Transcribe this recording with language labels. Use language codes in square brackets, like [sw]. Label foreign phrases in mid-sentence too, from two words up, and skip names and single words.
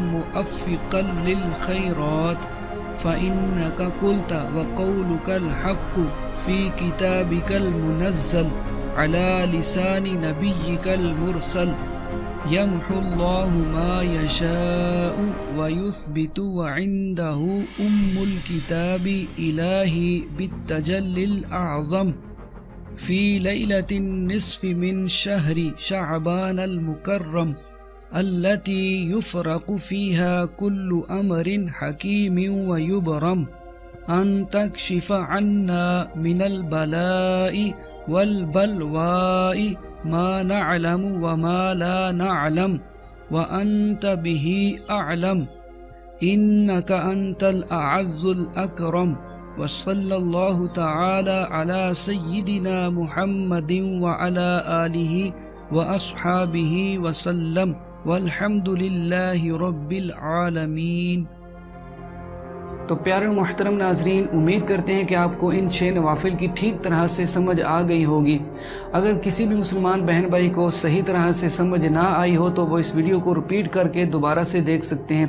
[ar] موفقا للخيرات فإنك قلت وقولك الحق في كتابك المنزل على لسان نبيك المرسل يمحو الله ما يشاء ويثبت وعنده أم الكتاب إلهي بالتجلي الأعظم في ليلة النصف من شهر شعبان المكرم التي يفرق فيها كل أمر حكيم ويبرم أن تكشف عنا من البلاء والبلواء ما نعلم وما لا نعلم وأنت به أعلم إنك أنت الأعز الأكرم وصلى الله تعالى على سيدنا محمد وعلى آله وأصحابه وسلم والحمد لله رب العالمین۔ [ur] تو پیارے و محترم ناظرین، امید کرتے ہیں کہ آپ کو ان 6 نوافل کی ٹھیک طرح سے سمجھ آ گئی ہوگی۔ اگر کسی بھی مسلمان بہن بھائی کو صحیح طرح سے سمجھ نہ آئی ہو تو وہ اس ویڈیو کو رپیٹ کر کے دوبارہ سے دیکھ سکتے ہیں۔